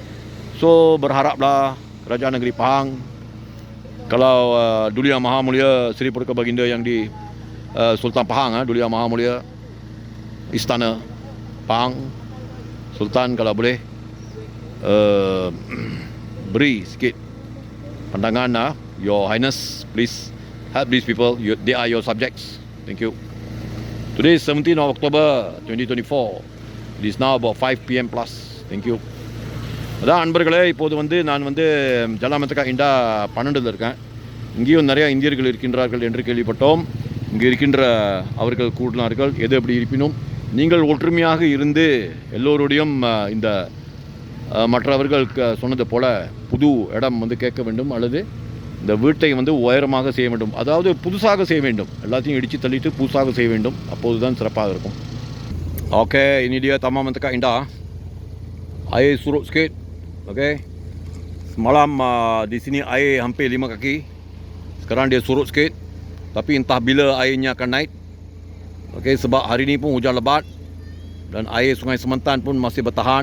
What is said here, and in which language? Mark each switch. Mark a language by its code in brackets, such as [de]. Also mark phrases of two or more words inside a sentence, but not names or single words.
[ms] So berharaplah Kerajaan Negeri Pahang, kalau Duli Yang Maha Mulia Seri Purka Baginda yang di Sultan Pahang, Duli Yang Maha Mulia Istana Pahang, Sultan kalau boleh beri sikit pandangan. [en] Your Highness, please help these people. They are your subjects. Thank you. Today is 17th of October 2024. It is now about 5 PM plus. Thank you. [ta] அதான் அன்பர்களே, இப்போது நான் ஜலமந்தகா இண்டா 12 இருக்கேன். இங்கேயும் நிறைய இந்தியர்கள் இருக்கின்றார்கள் என்று கேள்விப்பட்டோம். இங்கே இருக்கின்ற அவர்கள் கூடினார்கள். எது எப்படி இருப்பினும் நீங்கள் ஒற்றுமையாக இருந்து எல்லோருடையும் இந்த மற்றவர்கள் சொன்னது போல புது இடம் வந்து கேட்க வேண்டும், அல்லது இந்த வீட்டை வந்து உயரமாக செய்ய வேண்டும், அதாவது புதுசாக செய்ய வேண்டும். எல்லாத்தையும் இடித்து தள்ளிட்டு புதுசாக செய்ய வேண்டும், அப்போது தான் சிறப்பாக இருக்கும். [ms] Okey, ini dia Taman Mentaka Indah. Air surut sikit. Okey. Semalam di sini air hampir 5 kaki. Sekarang dia surut sikit. Tapi entah bila airnya akan naik. Okey, sebab hari ni pun hujan lebat dan air Sungai Sementan pun masih bertahan.